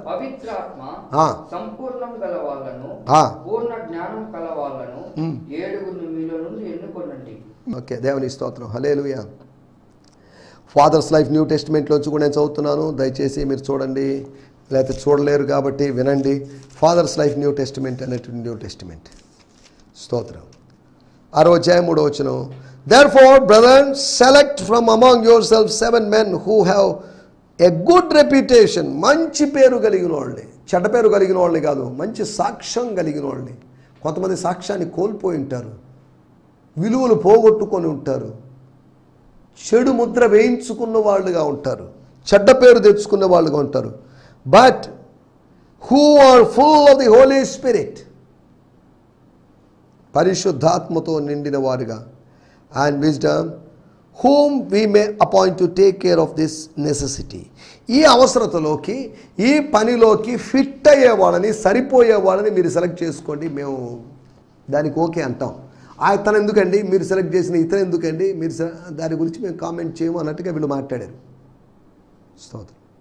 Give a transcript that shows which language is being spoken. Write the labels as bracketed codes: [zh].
[te] పవిత్రాత్మ సంపూర్ణం గల వాళ్ళను, పూర్ణ జ్ఞానం గల వాళ్ళను 7 మీలో నుండి ఎన్నుకోనండి. ఓకే, దేవుని స్తోత్రం. హల్లెలూయా. ఫాదర్స్ లైఫ్ న్యూ టెస్టిమెంట్లోంచి కూడా నేను చదువుతున్నాను. దయచేసి మీరు చూడండి, లేకపోతే చూడలేరు కాబట్టి వినండి. ఫాదర్స్ లైఫ్ న్యూ టెస్టిమెంట్ అనేటువంటి న్యూ టెస్టిమెంట్. స్తోత్రం. 6వ అధ్యాయం 3వ వచనం. [en] Therefore, brethren, select from among yourselves 7 men who have a good reputation. [te] మంచి పేరు కలిగిన వాళ్ళని, చెడ్డ పేరు కలిగిన వాళ్ళని కాదు, మంచి సాక్ష్యం కలిగిన వాళ్ళని. కొంతమంది సాక్ష్యాన్ని కోల్పోయి ఉంటారు, విలువలు పోగొట్టుకొని ఉంటారు, చెడు ముద్ర వేయించుకున్న వాళ్ళుగా ఉంటారు, చెడ్డ పేరు తెచ్చుకున్న వాళ్ళుగా ఉంటారు. [en] but who are full of the Holy Spirit, [te] పరిశుద్ధాత్మతో నిండిన వారుగా, [en] and wisdom, whom we may appoint to take care of this necessity. [te] ఈ అవసరతలోకి, ఈ పనిలోకి ఫిట్ అయ్యే వాళ్ళని, సరిపోయే వాళ్ళని మీరు సెలెక్ట్ చేసుకోండి. మేము దానికి ఓకే అంటాం. తను ఎందుకండి మీరు సెలెక్ట్ చేసిన, ఇతను ఎందుకండి మీరు దాని గురించి మేము కామెంట్ చేయము అన్నట్టుగా వీళ్ళు మాట్లాడారు. స్తోత్రం.